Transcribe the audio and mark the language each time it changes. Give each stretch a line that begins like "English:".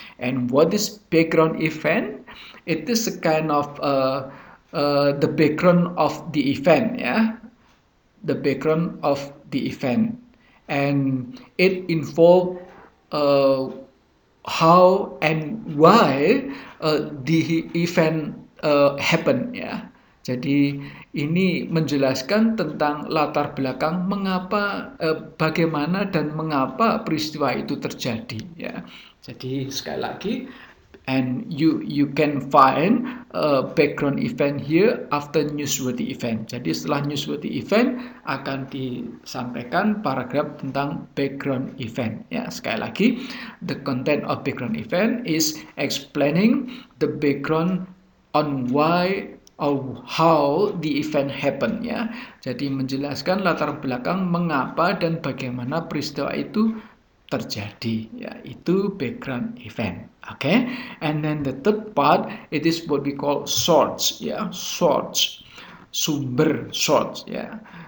English: And what is background event? It is a kind of the background of the event, ya, the background of the event, and it involve uh, how and why the event happen, ya.
Indonesian: Jadi ini menjelaskan tentang latar belakang mengapa, bagaimana dan mengapa peristiwa itu terjadi, ya. Jadi sekali lagi,
English: and you can find background event here after newsworthy event.
Indonesian: Jadi setelah newsworthy event akan disampaikan paragraf tentang background event, ya. Sekali lagi,
English: the content of background event is explaining the background on why or how the event happen, ya.
Indonesian: Jadi menjelaskan latar belakang mengapa dan bagaimana peristiwa itu terjadi, ya. Itu background event.
English: Okay, and then the third part, it is what we call source, ya. Source, sumber, source, ya.